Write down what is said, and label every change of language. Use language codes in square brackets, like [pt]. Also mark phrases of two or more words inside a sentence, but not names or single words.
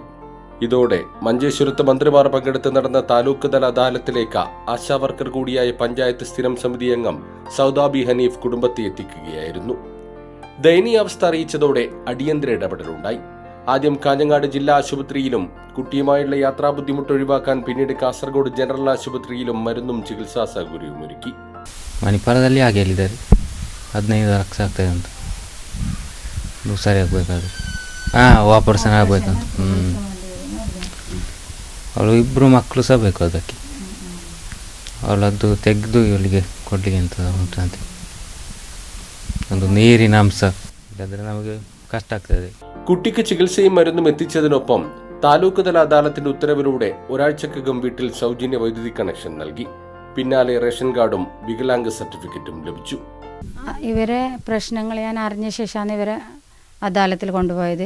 [ml] ഇതോടെ മഞ്ചേശ്വരത്ത് മന്ത്രിമാർ പങ്കെടുത്ത് നടന്ന താലൂക്ക് തല അദാലത്തിലേക്ക് ആശാവർക്കർ കൂടിയായ പഞ്ചായത്ത് സ്ഥിരം സമിതി അംഗം സൗദാബി ഹനീഫ് കുടുംബത്തെ എത്തിക്കുകയായിരുന്നു. ദയനീയാവസ്ഥ അറിയിച്ചതോടെ അടിയന്തര ഇടപെടലുണ്ടായി. ആദ്യം കാഞ്ഞങ്ങാട് ജില്ലാ ആശുപത്രിയിലും കുട്ടിയുമായുള്ള യാത്രാ ബുദ്ധിമുട്ട് ഒഴിവാക്കാൻ പിന്നീട് കാസർഗോഡ് ജനറൽ ಆಸ್ಪತ್ರೆയിലും മരുന്നും ചികിത്സാ സൗകര്യവും ഒരുക്കി. [kn] ಮಣಿಪಾಲದಲ್ಲಿ ಆಗಿದ್ದಾರೆ 15 ಲಕ್ಷ ಆಗ್ತದೆ ಅಂತ ಸರಿ ಆಗಬೇಕಾದ್ರೆ ಆಪರೇಷನ್ ಆಗಬೇಕಂತ ಅವಳು 2 ಮಕ್ಕಳು ಸಹ ಬೇಕು. ಅದಕ್ಕೆ ಅವಳದ್ದು ತೆಗೆದು ಇವಳಿಗೆ ಕೊಡಲಿಕ್ಕೆ ಅಂತ ಉಂಟಂತೆ. ಒಂದು ನೀರಿನ ಅಂಶ ಇಲ್ಲದ್ರೆ ನಮಗೆ ಕಷ್ಟ ಆಗ್ತದೆ. [ml] കുട്ടിക്ക് ചികിത്സയും മരുന്നും എത്തിച്ചതിനൊപ്പം താലൂക്ക് തല അദാലത്തിന്റെ ഉത്തരവിലൂടെ ഒരാഴ്ചക്കകം വീട്ടിൽ സൗജന്യ വൈദ്യുതി കണക്ഷൻ നൽകി. പിന്നാലെ റേഷൻ കാർഡും വികലാംഗ സർട്ടിഫിക്കറ്റും ലഭിച്ചു. ഇവരെ പ്രശ്നങ്ങൾ ഞാൻ അറിഞ്ഞ ശേഷമാണ് ഇവരെ അദാലത്തിൽ കൊണ്ടുപോയത്.